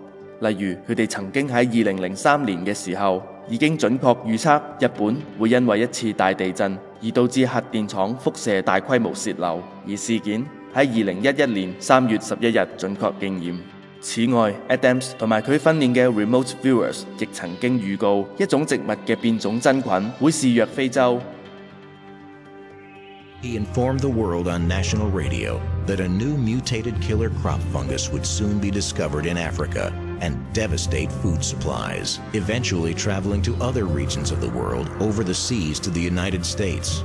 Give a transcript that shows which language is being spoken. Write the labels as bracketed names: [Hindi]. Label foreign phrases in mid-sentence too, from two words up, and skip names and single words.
[Cantonese] 例如佢哋曾經喺2003年嘅時候，已經準確預測日本會因為一次大地震而導致核電廠輻射大規模洩漏，而事件喺2011年3月11日準確應驗。此外 Adams 同埋佢訓練嘅 [English] Remote Viewers [Cantonese] 亦曾經預告一種植物嘅變種真菌會肆虐非洲。 [English] He informed the world on national radio that a new mutated killer crop fungus would soon be discovered in Africa and devastate food supplies, eventually traveling to other regions of the world over the seas to the United States.